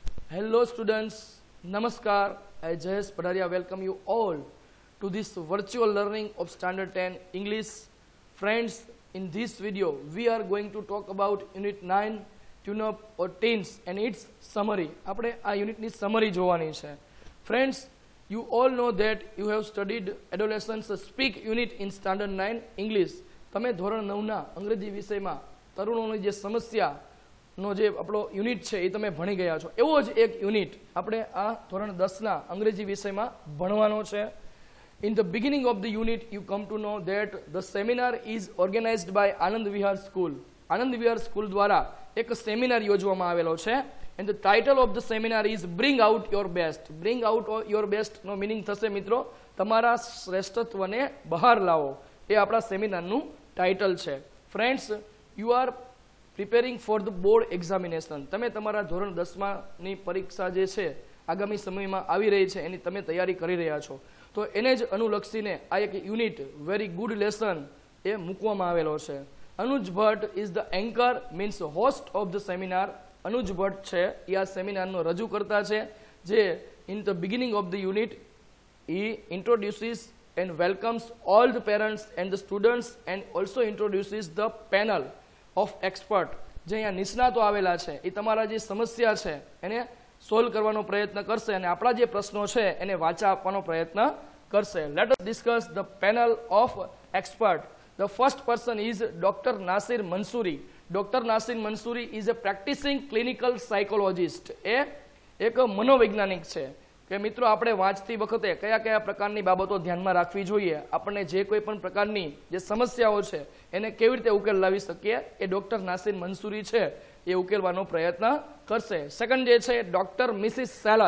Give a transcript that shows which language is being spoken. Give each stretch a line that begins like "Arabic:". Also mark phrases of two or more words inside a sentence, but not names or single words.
English: Hello students, Namaskar. I Jayesh Padaria welcome you all to this virtual learning of Standard 10 English. Friends, in this video we are going to talk about Unit 9 Tune-up or Teens and its summary.
Gujarati: આપણે આ યુનિટની summary જોવાની છે.
English: Friends, you all know that you have studied adolescents speak unit in Standard 9 English.
Gujarati: તમે ધોરણ 9ના અંગ્રેજી વિષયમાં તરુણોની જે સમસ્યા નો જે આપણો યુનિટ છે એ તમે ભણી ગયા છો. એવો જ એક યુનિટ આપણે આ ધોરણ 10ના અંગ્રેજી વિષયમાં ભણવાનો છે.
English: In the beginning of the unit you come to know that the seminar is organized by Anand Vihar School.
Gujarati: Anand Vihar School દ્વારા એક સેમિનાર યોજવામાં આવેલો છે.
English: And the title of the seminar is Bring Out Your Best.
Gujarati: Bring Out Your Best નો મીનિંગ થશે મિત્રો તમારા શ્રેષ્ઠત્વને બહાર લાવો. એ આપણા સેમિનારનું ટાઇટલ છે.
English: Friends, you are preparing for the board examination.
Gujarati: તમે તમારા ધોરણ 10માની પરીક્ષા જે છે આગામી સમયમાં આવી રહી છે એની તમે તૈયારી કરી રહ્યા છો. તો એને જ અનુલક્ષીને આ એક યુનિટ
English: very good lesson
Gujarati: એ મૂકવામાં આવેલો છે.
English: અનુજ ભટ્ટ is the anchor means host of the seminar.
Gujarati: અનુજ ભટ્ટ છે એ આ સેમિનારનો રજૂ કરતા છે જે
English: in the beginning of the unit he introduces and welcomes all the parents and the students and also introduces the panel of expert.
Gujarati: જે અહીંયા નિષ્ણાતો આવેલા છે એ તમારા જે સમસ્યા છે એને સોલ્વ કરવાનો પ્રયત્ન કરશે અને આપણા જે પ્રશ્નો છે એને વાચા આપવાનો પ્રયત્ન કરશે.
English: Let us discuss the panel of expert. The first person is Dr. Nasir Mansoori. Dr. Nasir Mansoori is a practicing clinical psychologist.
Gujarati: એ એક મનોવૈજ્ઞાનિક છે કે મિત્રો આપણે વાંચતી વખતે કયા કયા પ્રકારની બાબતો ધ્યાનમાં રાખવી જોઈએ, આપણને જે કોઈ પણ પ્રકારની જે સમસ્યાઓ છે એને કેવી રીતે ઉકેલ લાવી શકીએ એ ડોક્ટર નાસિર મંસૂરી છે એ ઉકેલવાનો પ્રયત્ન કરશે. સેકન્ડ જે છે ડોક્ટર મિસિસ સેલત.